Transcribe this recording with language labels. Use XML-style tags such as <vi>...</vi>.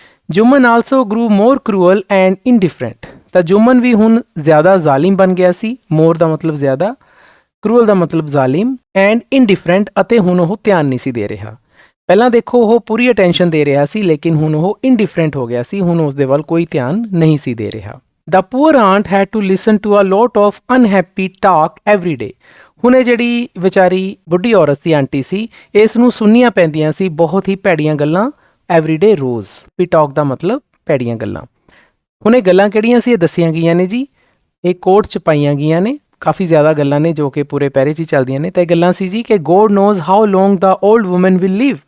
<en>Jumman also grew more cruel and indifferent.</en> <pa>ਤਾਂ ਜੁਮਨ ਵੀ ਹੁਣ ਜ਼ਿਆਦਾ ਜ਼ਾਲਿਮ ਬਣ ਗਿਆ ਸੀ। ਮੋਰ ਦਾ ਮਤਲਬ ਜ਼ਿਆਦਾ, ਕਰੂਅਲ ਦਾ ਮਤਲਬ ਜ਼ਾਲਿਮ, ਐਂਡ ਇਨਡਿਫਰੈਂਟ ਅਤੇ ਹੁਣ ਉਹ ਧਿਆਨ ਨਹੀਂ ਸੀ ਦੇ ਰਿਹਾ। ਪਹਿਲਾਂ ਦੇਖੋ ਉਹ ਪੂਰੀ ਅਟੈਂਸ਼ਨ ਦੇ ਰਿਹਾ ਸੀ, ਲੇਕਿਨ ਹੁਣ ਉਹ ਇਨਡਿਫਰੈਂਟ ਹੋ ਗਿਆ ਸੀ। ਹੁਣ ਉਸ ਦੇ ਵੱਲ ਕੋਈ ਧਿਆਨ ਨਹੀਂ ਸੀ ਦੇ ਰਿਹਾ।</pa> <en>The poor aunt had to listen to a lot of unhappy talk every day।</en> <pa>ਹੁਣ ਇਹ ਜਿਹੜੀ ਵਿਚਾਰੀ ਬੁੱਢੀ ਔਰਤ ਸੀ, ਆਂਟੀ ਸੀ, ਇਸ ਨੂੰ ਸੁਣਨੀਆਂ ਪੈਂਦੀਆਂ ਸੀ ਬਹੁਤ ਹੀ ਭੈੜੀਆਂ ਗੱਲਾਂ ਐਵਰੀਡੇ ਰੋਜ਼। ਵੀ ਟਾਕ ਦਾ ਮਤਲਬ ਭੈੜੀਆਂ ਗੱਲਾਂ। ਹੁਣ ਇਹ ਗੱਲਾਂ ਕਿਹੜੀਆਂ ਸੀ ਇਹ ਦੱਸੀਆਂ ਗਈਆਂ ਨੇ ਜੀ, ਇਹ ਕੋਟ 'ਚ ਪਾਈਆਂ ਗਈਆਂ ਨੇ। ਕਾਫੀ ਜ਼ਿਆਦਾ ਗੱਲਾਂ ਨੇ ਜੋ ਕਿ ਪੂਰੇ ਪੈਰੇ 'ਚ ਹੀ ਚੱਲਦੀਆਂ ਨੇ। ਤਾਂ ਇਹ ਗੱਲਾਂ ਸੀ ਜੀ ਕਿ</pa> <en>God knows how long the old woman will live.</en>